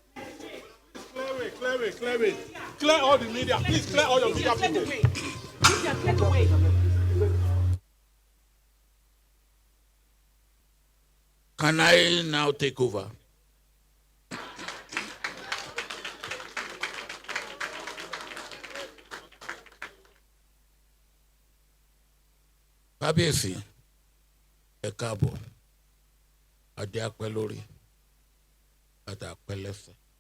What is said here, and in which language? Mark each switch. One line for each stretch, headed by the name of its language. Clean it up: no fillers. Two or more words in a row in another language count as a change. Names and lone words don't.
English: Clear way. Clear all the media. Please clear all your media people. Can I now take over?
Yoruba: Kábíyèsí, ẹ káàbọ̀, adé apẹ́ lórí, bàtà apẹ́ lẹ́sẹ̀.